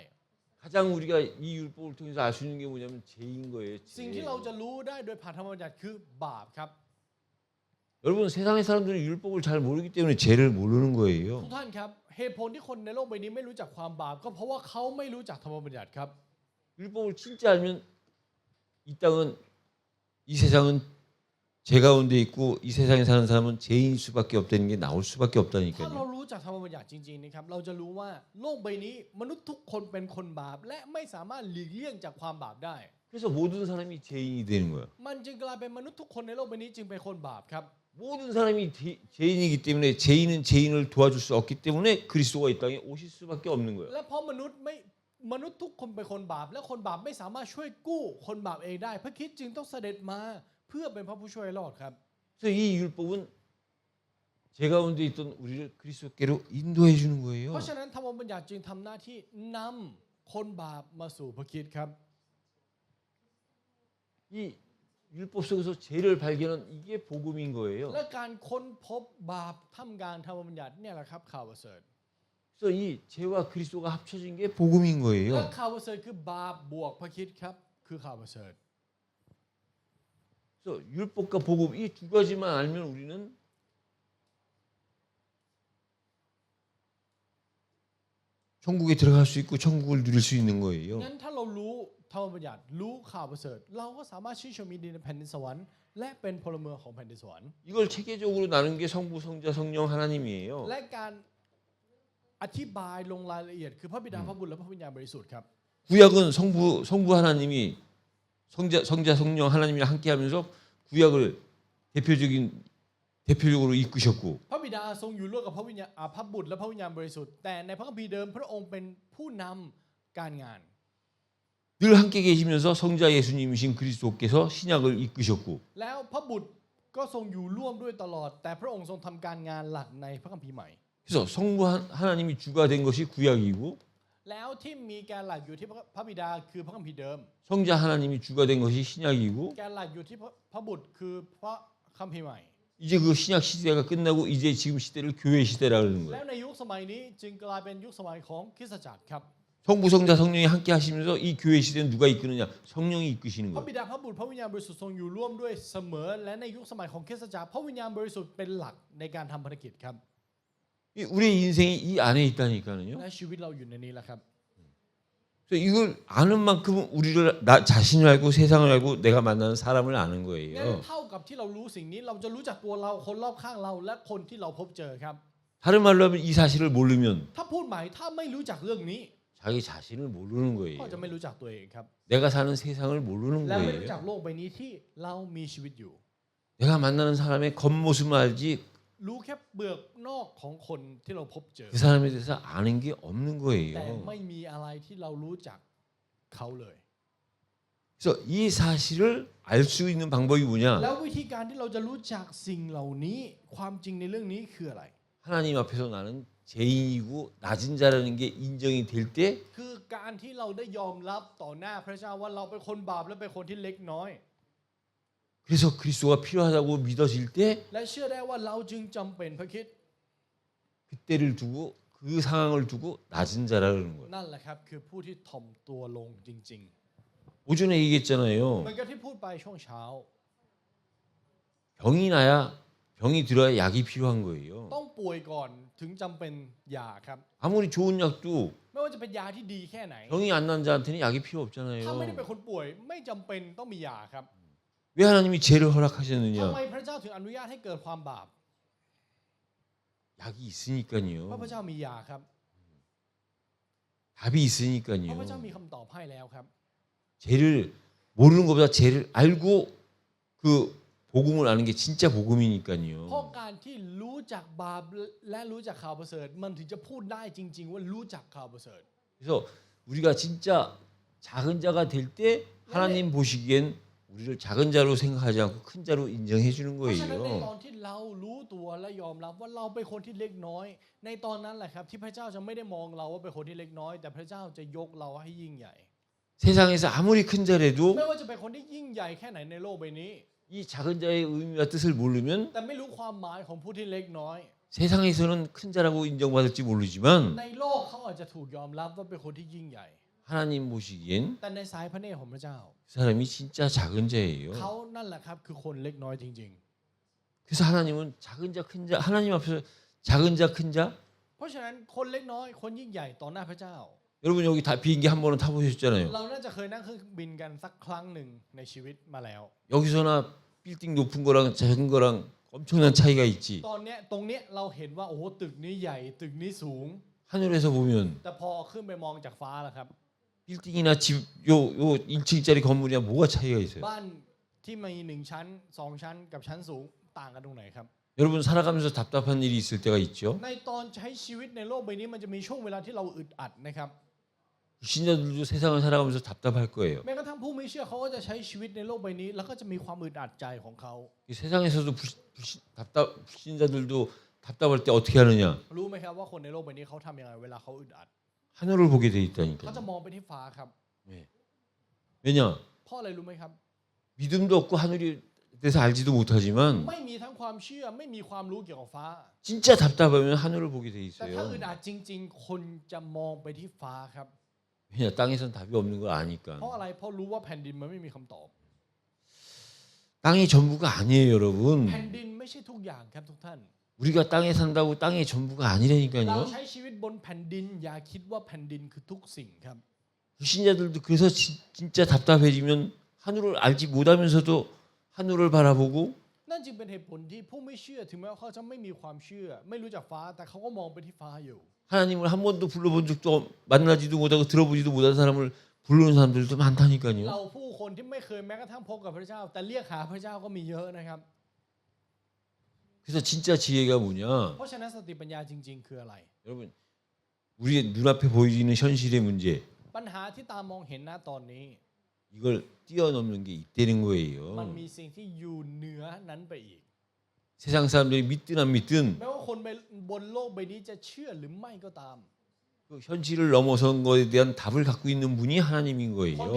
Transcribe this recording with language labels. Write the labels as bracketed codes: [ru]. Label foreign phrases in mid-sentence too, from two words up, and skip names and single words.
[ko] 가장 우리가 이 율법을 통해서 알 수 있는 게 뭐냐면 죄인 거예요. [th] สิ่ง [ko] 죄. [th] ที่เราจะรู้ได้โดยผ่านธรรมบัญญัติคือบาปครับ [ko] 여러분 세상의 사람들은 율법을 잘 모르기 때문에 죄를 모르는 [th] ทุก [ko] 거예요. [th] ท่านครับเหตุผลที่คนในโลกใบนี้ไม่รู้จักความบาปก็เพราะว่าเขาไม่รู้จักธรรมบัญญัติครับ [ko] 율법을 진짜 알면 이 땅은 이 세상은 죄 가운데 있고 이 세상에 사는 사람은 죄인일 수밖에 없다는 게 나올 수밖에 [th] ถ้าเรา [ko] 없다니까요. [th] รู้จักธรรมบัญญัติจริงๆนะครับเราจะรู้ว่าโลกใบนี้มนุษย์ทุกคนเป็นคนบาปและไม่สามารถหลีกเลี่ยงจากความบาปได้ [ko] 그래서 모든 사람이 죄인이 되는 거예요. [th] มันจึงกลายเป็นมนุษย์ทุกคนในโลกใบนี้จึงเป็นคนบาปครับ [ko] 모든 사람이 죄인이기 때문에 죄인은 죄인을 도와줄 수 없기 때문에 그리스도가 이 땅에 오실 수밖에 없는 거예요. [th] และเพราะมนุษย์ทุกคนเป็นคนบาปและคนบาปไม่สามารถช่วยกู้คนบาปเองได้พระคริสต์จึงต้องเสด็จมาเพื่อเป็นพระผู้ช่วยรอดครับ [ko] 그래서 이 율법은 죄 가운데 있던 우리를 그리스도께로 인도해 주는 [th] เพ [ko] 거예요. [th] ราะฉะนั้นธรรมบัญญัติจึงทำหน้าที่นำคนบาปมาสู่พระคริสต์ครับ [ko] 이 율법 속에서 죄를 발견한 이게 복음인 거예요. [th] และการค้นพบบาปท่ามกลางธรรมบัญญัติเนี่ยแหละครับข่าวประเสริฐ [ko] 그래서 이 죄와 그리스도가 합쳐진 게 복음인 [th] และ [ko] 거예요. [th] ข่าวประเสริฐคือบาปบวกพระคริสต์ครับคือข่าวประเสริฐ [ko] 그래서 율법과 복음 이 두 가지만 알면 우리는 천국에 들어갈 수 있고 천국을 누릴 수 있는 거예요. [th] งั้นถ้าเรารู้ธรรมบัญญัติรู้ข่าวประเสริฐเราก็สามารถชื่นชมยินดีในแผ่นดินสวรรค์และเป็นพลเมืองของแผ่นดินสวรรค์ [ko] 이걸 체계적으로 나눈 게 성부, 성자, 성령 하나님이에요. [th] และการอธิบายลงรายละเอียดคือพระบิดาพระบุตรและพระวิญญาณบริสุทธิ์ครับ [ko] 구약은 성부 하나님이 성자, 성령 하나님이 함께하면서 구약을 대표적으로 이끄셨고 [th] พระบิดาทรงอยู่ร่วมกับพระวิญญาณพระบุตรและพระวิญญาณบริสุทธิ์แต่ในพระคัมภีร์เดิมพระองค์เป็นผู้นำการงาน [ko] 늘 함께 계시면서 성자 예수님이신 그리스도께서 신약을 이끄셨고 [th] แล้วพระบุตรก็ทรงอยู่ร่วมด้วยตลอด แต่พระองค์ทรงทำการงานหลักในพระคัมภีร์ใหม่ [ko] 그래서 성부 하나님이 주가 된 것이 구약이고 [th] แล้วที่มีแกนหลักอยู่ที่พระบิดาคือพระคัมภีร์เดิม [ko] 성자 하나님이 주가 된 것이 신약이고 [th] แกนหลักอยู่ที่พระบุตรคือพระคัมภีร์ใหม่ [ko] 이제 그 신약 시대가 끝나고 이제 지금 시대를 교회 시대라 그러는 [th] แล้ว [ko] 거예요. [th] ในยุคสมัยนี้จึงกลายเป็นยุคสมัยของคริสตจักรครับ [ko] 성부 성자 성령이 함께 하시면서 이 교회 시대는 누가 이끄느냐? 성령이 이끄시는 [th] พระ [ko] 거예요. [th] บิดาพระบุตรพระวิญญาณบริสุทธิ์ทรงอยู่ร่วมด้วยเสมอ และในยุคสมัยของคริสตจักรพระวิญญาณบริสุทธิ์เป็นหลักในการทำภารกิจครับ [ko] 우리 인생이 이 안에 있다니까요. [th] และชีวิตเราอยู่ในนี้แหละครับ [ko] 그래서 이걸 아는 만큼 우리를 나 자신을 알고 세상을 알고 내가 만나는 사람을 아는 [th] งั้น [ko] 거예요. [th] เท่ากับที่เรารู้สิ่งนี้เราจะรู้จักตัวเราคนรอบข้างเราและคนที่เราพบเจอครับ [ko] 다른 말로 하면 이 사실을 모르면 [th] ถ้าพูดหมายถ้าไม่รู้จักเรื่องนี้ [ko] 자기 자신을 모르는 [th] ก็ [ko] 거예요. [th] จะไม่รู้จักตัวเองครับ [ko] 내가 사는 세상을 모르는 [th] และไม่รู้จัก [ko] 거예요. [th] โลกใบนี้ที่เรามีชีวิตอยู่ [ko] 내가 만나는 사람의 겉모습만 알지 [th] รู้แค่เปลือกนอกของคนที่เราพบเจอ [ko] 그 사람에 대해서 아는 게 없는 [th] แต่ [ko] 거예요. [th] ไม่มีอะไรที่เรารู้จักเขาเลย [ko] 그래서 이 사실을 알 수 있는 방법이 [th] แล้ว [ko] 뭐냐? [th] วิธีการที่เราจะรู้จักสิ่งเหล่านี้ความจริงในเรื่องนี้คืออะไร [ko] 하나님 앞에서 나는 죄인이고 낮은 자라는 게 인정이 될 때 [th] คือการที่เราได้ยอมรับต่อหน้าพระเจ้าว่าเราเป็นคนบาปและเป็นคนที่เล็กน้อย [ko] 그래서 그리스도가 필요하다고 믿어질 때 [th] และเชื่อได้ว่าเราจึงจำเป็นพระคริสต์ [ko] 그때를 두고 그 상황을 두고 낮은 자라는 거예요. [th] นั่นแหละครับคือผู้ที่ถ่อมตัวลงจริง [ko] 오전에 [th] ๆ [ko] 얘기했잖아요. [th] เหมือนกับที่พูดไปช่วงเช้า [ko] 병이 나야 병이 들어야 약이 필요한 거예요. [th] ต้องป่วยก่อนถึงจำเป็นยาครับ [ko] 아무리 좋은 약도 [th] ไม่ว่าจะเป็นยาที่ดีแค่ไหน [ko] 병이 안 난 자한테는 약이 필요 [th] ถ้าไม่ได้เป็น [ko] 없잖아요. [th] คนป่วยไม่จำเป็นต้องมียาครับ [ko] 왜 하나님이 죄를 [th] ทำ [ko] 허락하셨느냐? [th] ไมพระเจ้าถึงอนุญาตให้เกิดความบาป [ko] 약이 [th] เพราะพระ [ko] 있으니까요. [th] เจ้ามียาครับ [ko] 답이 [th] เพราะพระเจ้า [ko] 있으니까요. [th] มีคำตอบให้แล้วครับ [ko] 죄를 모르는 것보다 죄를 알고 그 복음을 아는 게 진짜 [th] เพราะ [ko] 복음이니까요. [th] การที่รู้จักบาปและรู้จักข่าวประเสริฐมันถึงจะพูดได้จริง ๆ ว่ารู้จักข่าวประเสริฐ [ko] 그래서 우리가 진짜 작은 자가 될 때 하나님 보시기엔 우리를 작은 자로 생각하지 않고 큰 자로 인정해 주는 [th] เพราะฉะนั้นในตอน [ko] 거예요. [th] ที่เรารู้ตัวและยอมรับว่าเราเป็นคนที่เล็กน้อย ในตอนนั้นแหละครับที่พระเจ้าจะไม่ได้มองเราว่าเป็นคนที่เล็กน้อย แต่พระเจ้าจะยกเราให้ยิ่งใหญ่ [ko] 세상에서 아무리 큰 자라도 [th] ไม่ว่าจะเป็นคนที่ยิ่งใหญ่แค่ไหนในโลกใบนี้ [ko] 이 작은 자의 의미와 뜻을 모르면 [th] แต่ไม่รู้ความหมายของผู้ที่เล็กน้อย [ko] 세상에서는 큰 자라고 인정받을지 모르지만 [th] ในโลกเขาอาจจะถูกยอมรับว่าเป็นคนที่ยิ่งใหญ่ [ko] 하나님 보시기엔 [th] แต่ในสายพระเนตรของพระเจ้า [ko] 그 사람이 진짜 작은 자예요. [th] เขานั่นแหละครับคือคนเล็กน้อยจริง [ko] 그 그래서 하나님은 작은 자 큰 자 하나님 앞에서 작은 자 큰 자 [th] เพราะฉะนั้นคนเล็กน้อยคนยิ่งใหญ่ต่อหน้าพระเจ้า [ko] 여러분 여기 다 비행기 한 번은 타보셨잖아요. [th] เราน่าจะเคยนั่งเครื่องบินกันสักครั้งหนึ่งในชีวิตมาแล้ว [ko] 여기서나 빌딩 높은 거랑 작은 거랑 엄청난 차이가 있지. [th] ตอนเนี้ยตรงเนี้ยเราเห็นว่าโอ้โหตึกนี้ใหญ่ตึกนี้สูง [ko] 하늘에서 보면 [th] แต่พอขึ้นไปมองจากฟ้าล่ะครับ [ko] 빌딩이나 집 요 1층짜리 건물이야 뭐가 차이가 있어요? [th] บ้านที่มี1ชั้น2ชั้นกับชั้นสูงต่างกันตรงไหนครับ [ko] 여러분 살아가면서 답답한 일이 있을 때가 있죠. [th] ในตอนใช้ชีวิตในโลกใบนี้มันจะมีช่วงเวลาที่เราอึดอัดนะครับ [ko] 신자들도 세상을 살아가면서 답답할 거예요. [th] แม้กระทั่งผู้ไม่เชื่อเขาก็จะใช้ชีวิตในโลกใบนี้แล้วก็จะมีความอึดอัดใจของเขา [ko] 이 세상에서도 불신자들도 답답할 때 어떻게 하느냐? [th] รู้ไหมครับว่าคนในโลกใบนี้เขาทำยังไงเวลาเขาอึดอัด [ko] 하늘을 보게 돼 [th] เขาจะ [ko] 있다니까요. [th] มองไปที่ฟ้าครับ [ko] 왜냐? [th] เพราะอะไรรู้ไหมครับ [ko] 믿음도 없고 하늘에 대해서 알지도 못하지만 [th] ไม่มีทั้งความเชื่อไม่มีความรู้เกี่ยวกับฟ้า [ko] 진짜 답답하면 하늘을 보게 돼 [th] แต่ถ้า [ko] 있어요. [th] อึดอัดจริง ๆ คนจะมองไปที่ฟ้าครับ [ko] 왜냐? 땅에선 답이 없는 걸 아니까. [th] เพราะอะไรเพราะรู้ว่าแผ่นดินมันไม่มีคำตอบ [ko] 땅이 전부가 아니에요, 여러분. [th] แผ่นดินไม่ใช่ทุกอย่างครับทุกท่าน [ko] 우리가 땅에 산다고 땅이 전부가 [th] เรา [ko] 아니라니까요. [th] ใช้ชีวิตบนแผ่นดินอย่าคิดว่าแผ่นดินคือทุกสิ่งครับ [ko] 불신자들도 그래서 진짜 답답해지면 하늘을 알지 못하면서도 하늘을 바라보고 [th] นั่นจึงเป็นเหตุผลที่ผู้ไม่เชื่อถึงแม้ว่าเขาจะไม่มีความเชื่อ ไม่รู้จักฟ้าแต่เขาก็มองไปที่ฟ้าอยู่ [ko] 하나님을 한 번도 불러본 적도 만나지도 못하고 들어보지도 못한 사람을 부르는 사람들도 [th] เรา [ko] 많다니까요. [th] ผู้คนที่ไม่เคยแม้กระทั่งพบกับพระเจ้า แต่เรียกหาพระเจ้าก็มีเยอะนะครับ [ko] 그래서 진짜 지혜가 뭐냐? [th] เพราะฉะนั้นสติปัญญาจริง ๆ คืออะไร [ko] 여러분 우리의 눈앞에 보이는 현실의 문제 [th] ปัญหาที่ตามองเห็นณตอนนี้ [ko] 이걸 뛰어넘는 게 있다는 [th] มัน [ko] 거예요. [th] มีสิ่งที่อยู่เหนือนั้นไปอีก [ko] 세상 사람들이 믿든 안 믿든 [th] แม้ว่าคนบนโลกใบนี้จะเชื่อหรือไม่ก็ตาม [ko] 그 현실을 넘어선 것에 대한 답을 갖고 있는 분이 하나님인 [th] คนที่ [ko] 거예요.